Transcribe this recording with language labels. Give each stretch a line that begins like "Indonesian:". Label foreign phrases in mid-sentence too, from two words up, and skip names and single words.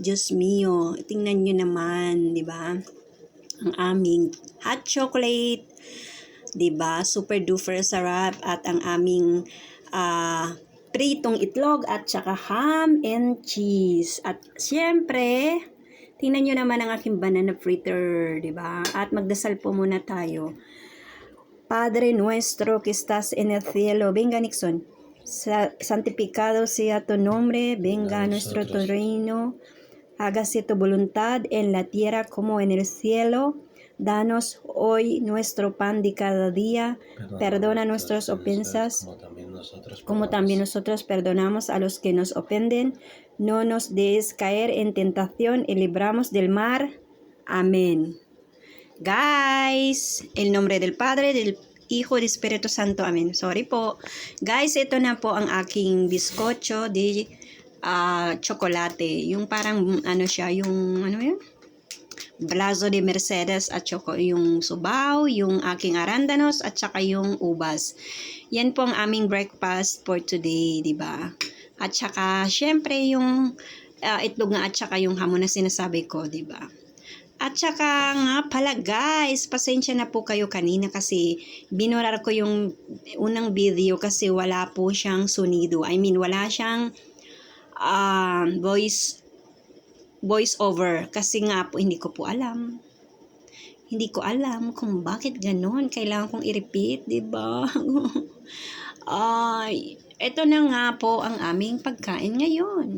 Filipino: Diyos mio, tingnan nyo naman, di ba? Ang aming
English: hot chocolate,
Filipino: di ba?
English: Super duper
Filipino: sarap at ang aming pritong itlog at saka
English: ham and cheese.
Filipino: At siyempre, tingnan nyo naman ang aking banana fritter, di ba? At magdasal po muna tayo.
Spanish: Padre nuestro que estás en el cielo, venga Nixon. Santificado sea tu nombre, venga nuestro tu reino. Hágase tu voluntad en la tierra como en el cielo. Danos hoy nuestro pan de cada día. Perdona nuestras ofensas, como también nosotros perdonamos a los que nos ofenden. No nos dejes caer en tentación y libramos del mal. Amén. Guys, el nombre del Padre, del Hijo, del Espíritu Santo.
Filipino: Amen. Sorry po. Guys, ito na po ang aking
Spanish: bizcocho de chocolate.
Filipino: Yung parang ano siya, yung ano yun? Blazo de Mercedes at yung subaw, yung aking arándanos at saka yung ubas. Yan po ang aming
English: breakfast for today,
Filipino: di ba? At saka syempre yung itlog nga at saka yung hamon na sinasabi ko, di ba? At saka nga pala guys, pasensya na po kayo kanina kasi binurar ko yung unang video kasi wala po siyang sonido.
English: I mean,
Filipino: wala siyang voice over kasi nga po hindi ko po alam. Hindi ko alam kung bakit ganoon. Kailangan kong i-repeat, di ba? Ito na nga po ang aming pagkain ngayon.